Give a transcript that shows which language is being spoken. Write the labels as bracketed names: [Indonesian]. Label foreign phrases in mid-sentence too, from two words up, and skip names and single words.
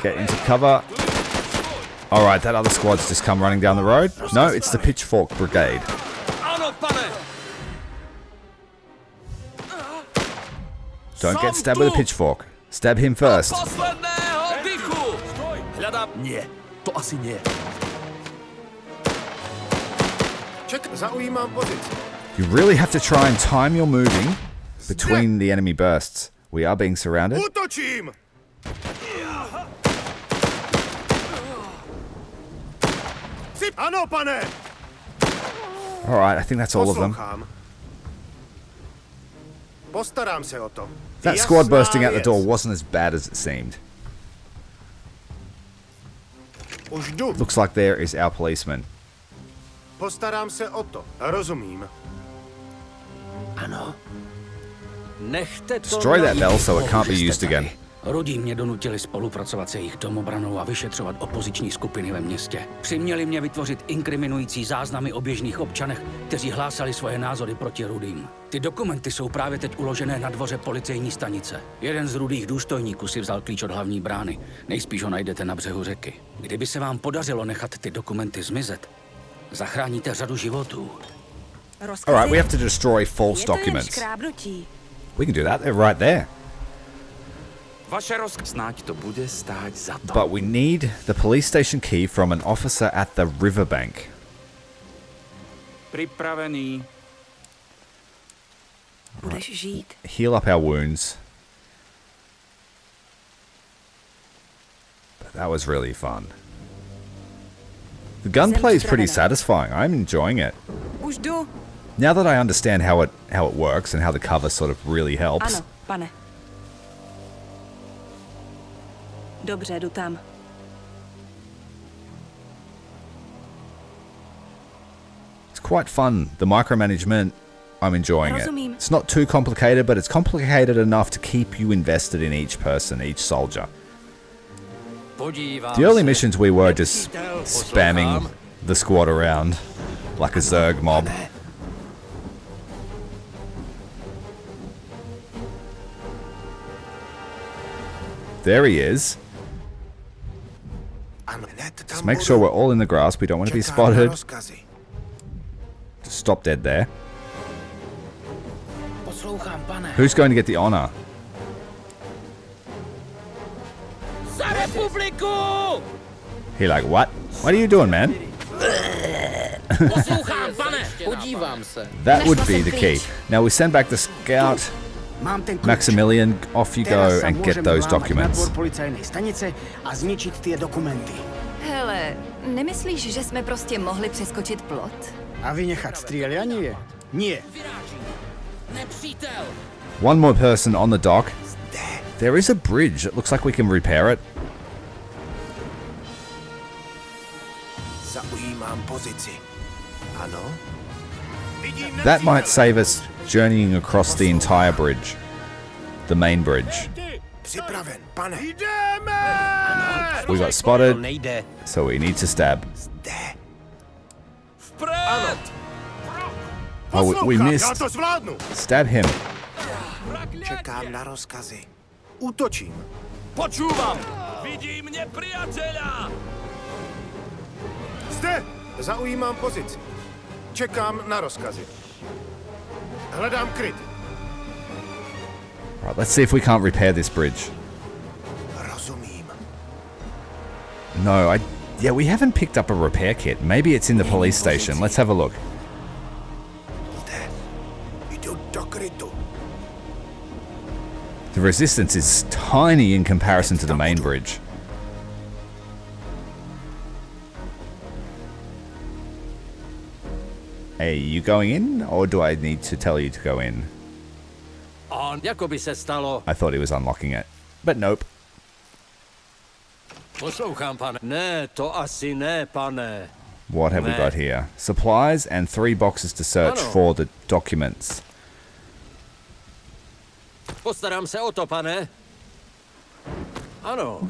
[English] Get into cover. Alright, that other squad's just come running down the road. No, it's the Pitchfork Brigade. [Czech] Ano, pane. [English] Don't get stabbed with a pitchfork. Stab him first. [Slovak] Posledného dychu. Hľadám. Nie, to asi nie. [Czech] Ček, zaujímám pozici. [English] You really have to try and time your moving between the enemy bursts. We are being surrounded. [Czech] Útočím! Ano, pane! [English] Alright, I think that's all of them. [Czech] Poslouchám. Postarám se o to. [English] That squad [Czech] Jasná [English] bursting out the [Czech] věc. [English] door wasn't as bad as it seemed. [Czech] Už jdu. [English] Looks like there is our policeman. [Czech] Postarám se o to. Rozumím. Ano. Nechte to [English] Destroy that [Czech] na [English] bell [Czech] nich. [English] so it can't be used again. [Czech] Rudí mě donutili spolupracovat se jejich domobranou a vyšetřovat opoziční skupiny ve městě. Přiměli mě vytvořit inkriminující záznamy o běžných občanech, kteří hlásali svoje názory proti Rudým. Ty dokumenty jsou právě teď uložené na dvoře policejní stanice. Jeden z rudých důstojníků si vzal klíč od hlavní brány. Nejspíš ho najdete na břehu řeky. Kdyby se vám podařilo nechat ty dokumenty zmizet, zachráníte řadu životů. [English] Alright, we have to destroy false documents. [Czech] škrábnutí. [English] We can do that. They're right there. [Czech] Vaše rozkaz. Snáď to bude stát za to. [English] But we need the police station key from an officer at the riverbank. [Czech] Připravený. Budeš žít. [English] Heal up our wounds. But that was really fun. The gunplay is pretty satisfying. I'm enjoying it. [Czech] Už jdu. [English] Now that I understand how it works and how the cover sort of really helps. [Czech] Ano, pane. Dobře, jdu tam. [English] It's quite fun. The micromanagement, I'm enjoying it. [Czech] Rozumím. [English] It's not too complicated, but it's complicated enough to keep you invested in each person, each soldier. [Czech] Podívám [English] The early [Czech] se. [English] missions we were just [Czech] Nepřítel, [English] spamming [Czech] poslouchám. [English] the squad around like a Zerg mob. There he is. [Czech] Ano, hned tam [English] Just make [Czech] budu. [English] sure we're all in the grass. We don't want to be [Czech] Čekám na [English] spotted. [Czech] rozkazy. [English] Just stop dead there. [Czech] Poslouchám, pane. [English] Who's going to get the honor? [Czech] Za republiku! [English] He like, what? What are you doing, man? [Czech] Poslouchám, pane. Podívám se. [English] That would be the key. Now we send back the scout. [Czech] Mám ten klíč. [English] Maximilian, off you [Slovak] Teraz [English] go [Slovak] sa [English] and get [Slovak] môžeme [English] those [Slovak] vlámať na [English] documents. [Slovak] dvor policajnej stanice a zničiť tie dokumenty. [Czech] Hele, nemyslíš, že jsme prostě mohli přeskočit plot? [Slovak] A vynechať strieľanie? Nie. [Czech] Vyrážím. Nepřítel. [English] One more person on the dock. There is a bridge. It looks like we can repair it. [Czech] Zaujímám pozici. Ano? Vidím [English] That might [Czech] nepřítele. [English] save us journeying across the entire bridge. The main bridge. [Czech] Připraven, pane. Jdeme! [English] We got spotted, [Czech] Nejde. [English] so we need to stab. [Czech] Zde. [Slovak] Vpred! [English] Oh, we [Czech] Poslouchám, já [English] missed. [Czech] to zvládnu. [English] Stab him. [Czech] Čekám na rozkazy. Útočím. [Slovak] Počúvam. Vidí mě priateľa. [Czech] Zde. Zaujímám pozici. Čekám na rozkazy. Hledám kryt. [English] Right, let's see if we can't repair this bridge. [Czech] Rozumím. [English] No, yeah, we haven't picked up a repair kit. Maybe it's in the police station. Let's have a look. [Czech] Zde. Jdu do krytu. [English] The resistance is tiny in comparison to the main bridge. Hey, you going in, or do I need to tell you to go in? [Czech] On, jako by se stalo. [English] I thought he was unlocking it, but nope. [Czech] Poslouchám, pane. Ne, to asi ne, pane. [English] What have we got here? Supplies and 3 boxes to search [Czech] Ano. [English] for the documents. [Czech] Postarám se o to, pane. Ano.